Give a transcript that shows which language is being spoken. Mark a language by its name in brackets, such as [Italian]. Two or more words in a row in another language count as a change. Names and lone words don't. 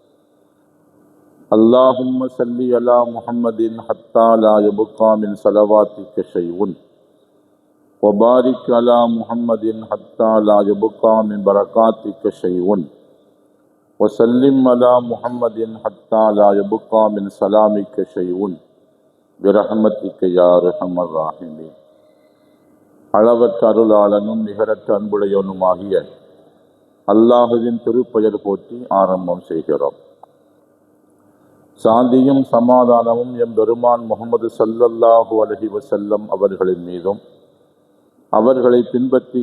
[Arabic] اللهم صل على محمد حتى لا يبقى من صلواتك شيء وبارك على محمد حتى لا يبقى من بركاتك شيء وسلم على محمد حتى لا يبقى من سلامك شيء برحمتك يا ارحم الراحمين. [Tamil] அளவற்ற அருளாளனும் நிகரற்ற அன்புடையவனுமாகிய அல்லாஹுவின் திருப்பெயர் போற்றி ஆரம்பம் செய்கிறோம். சாந்தியும் சமாதானமும் எம் பெருமான் முஹம்மது [Arabic] صلى الله عليه وسلم [Tamil] அவர்களின் மீதும், அவர்களை பின்பற்றிய